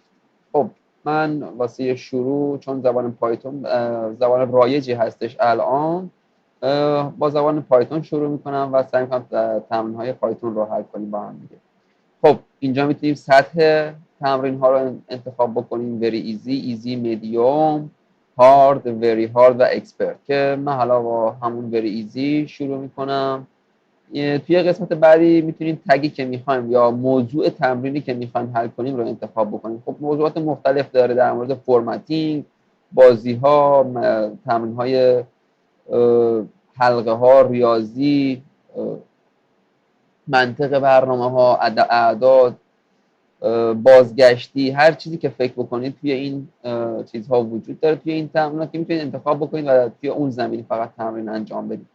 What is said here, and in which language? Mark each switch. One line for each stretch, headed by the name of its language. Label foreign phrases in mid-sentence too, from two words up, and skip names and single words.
Persian: خب من واسه شروع، چون زبان پایتون زبان رایجی هستش الان، با زبان پایتون شروع میکنم و سعی میکنم تمرین‌های پایتون رو حل کنیم با هم دیگه. خب اینجا میتونیم سطح تمرین ها رو انتخاب بکنیم:
English: very easy، easy، medium، hard، very hard
Persian: و expert، که من حالا با همون
English: very easy
Persian: شروع میکنم. توی قسمت بعدی میتونیم تگی که میخوایم یا موضوع تمرینی که میخوایم حل کنیم رو انتخاب بکنیم. خب موضوعات مختلف داره، در مورد فرمتینگ، بازی ها، تمرین های حلقه ها، ریاضی، منطق برنامه ها، اعداد، بازگشتی، هر چیزی که فکر بکنید توی این چیزها وجود داره توی این تمرینات که میتونید انتخاب بکنید و توی اون زمینی فقط تمرین انجام بدید.